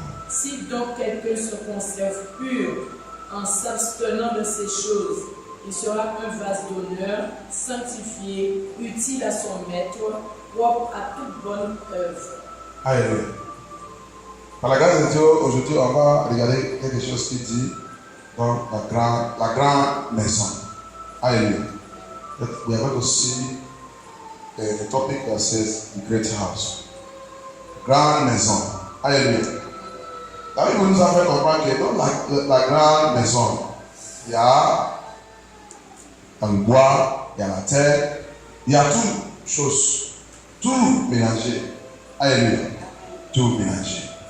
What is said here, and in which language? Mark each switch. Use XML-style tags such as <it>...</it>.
<fr>Si donc quelqu'un se conserve pur en s'abstenant de ces choses, il sera un vase d'honneur, sanctifié, utile à son maître, propre à toute bonne œuvre. Alléluia. Par la grâce de Dieu, aujourd'hui, on va regarder quelque chose qui dit dans la grande maison. Alléluia.</fr> <en>We are going to see the topic that says the great house.</en> <fr>Grande maison. Alléluia. La Bible nous a fait comprendre que dans la grande maison, il y a le bois, il y a la terre, il y a toutes choses, tout mélangé. Alléluia. Tout mélangé.</fr>